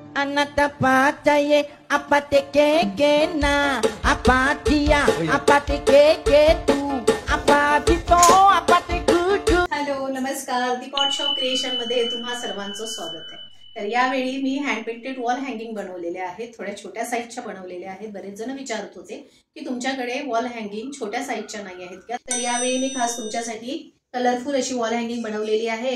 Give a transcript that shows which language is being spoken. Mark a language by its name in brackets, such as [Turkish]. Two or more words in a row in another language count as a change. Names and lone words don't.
[Marathi] Anatapachaye apate ke na apatia apate ke tu apatito apate kutu. हॅलो नमस्कार, दी पॉट शॉप क्रिएशन मध्ये तुम्हा सर्वांचं स्वागत आहे। तर यावेळी मी [English] hand painted wall hanging [Marathi] बनवलेले आहेत, थोड्या छोट्या साईजच्या बनवलेल्या आहेत। बरेच जण विचारत होते की तुमच्याकडे [English] wall hanging [Marathi] छोट्या साईजच्या नाही आहेत का, तर यावेळी मी खास तुमच्यासाठी कलरफुल अशी [English] wall hanging [Marathi] बनवलेली आहे।